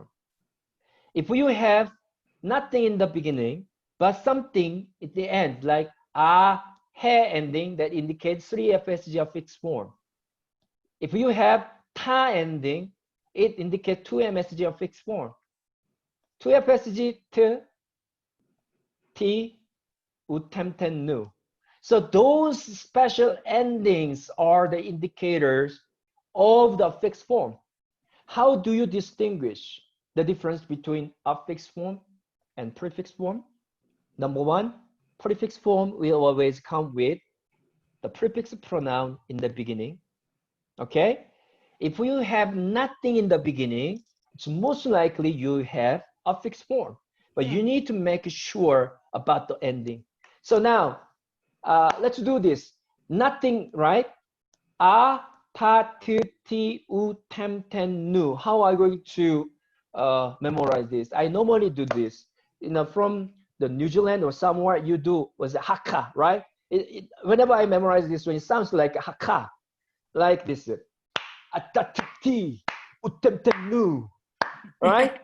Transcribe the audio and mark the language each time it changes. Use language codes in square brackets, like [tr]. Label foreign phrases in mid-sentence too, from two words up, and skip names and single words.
[en] If you have nothing in the beginning, but something at the end, like a, he ending, that indicates 3 FSG of fixed form. If you have ta ending, it indicates 2 MSG of fixed form. 2 FSG, t, t, utem, ten, nu. So those special endings are the indicators of the fixed form. How do you distinguish the difference between a fixed form and prefix form? Number one, prefix form will always come with the prefix pronoun in the beginning. Okay? If you have nothing in the beginning, it's most likely you have a fixed form. But you need to make sure about the ending. So now, let's do this. Nothing, right? A, ta, t, ti, u, tem, ten, nu. How are you going to memorize this? I normally do this. From the New Zealand or somewhere, you do was a haka, right? Whenever I memorize this one, it sounds like a haka, like this. Atatati, utemtenu, right?